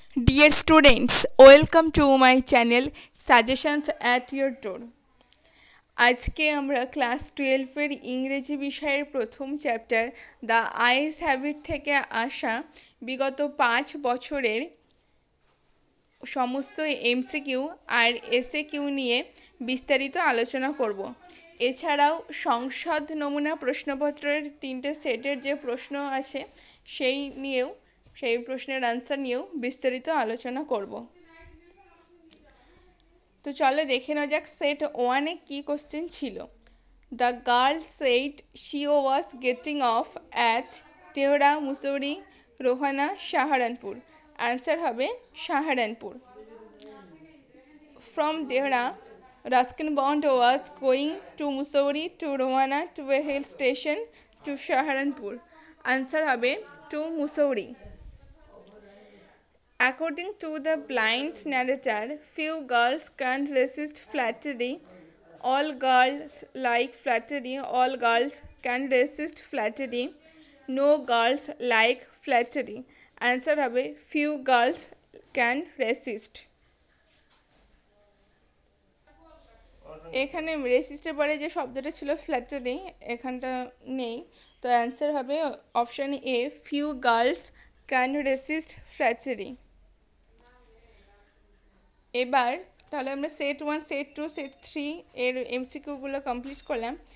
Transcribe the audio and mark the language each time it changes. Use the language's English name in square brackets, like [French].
[English] Dear students, welcome to my channel Suggestions at your door. [Bangla] আজকে আমরা class 12 এর ইংরেজি বিষয়ের প্রথম চ্যাপ্টার দ্য আইস হ্যাবিট থেকে আসা বিগত 5 বছরের সমস্ত এমসিকিউ আর এসএকিউ নিয়ে বিস্তারিত আলোচনা করব। এছাড়াও সংসদ নমুনা প্রশ্নপত্রের 3টে সেটের যে প্রশ্ন আছে সেই প্রশ্নের আনসার নিয়েও বিস্তারিত আলোচনা করব। তো চলো দেখে নেওয়া যাক সেট 1-এ কী কোশ্চেন ছিল। [English] The girl said she was getting off at Dehra Mussoorie Rohana Saharanpur. [Bangla] Answer হবে Saharanpur. [English] From Dehra, Ruskin Bond was going to Mussoorie to Rohana to a hill station to Saharanpur. Answer হবে to Mussoorie. According to the blind narrator, few girls can resist flattery. All girls like flattery. All girls can resist flattery. No girls like flattery. Answer হবে few girls can resist. [Bangla] এখানে রেসিস্টের পরে যে শব্দটা ছিল flattery এখানটা নেই, তো answer হবে [English] Option A few girls can resist flattery. [Bangla] এবার তাহলে আমরা সেট 1, সেট 2, সেট 3 এর এমসিকিউগুলো কমপ্লিট করলাম।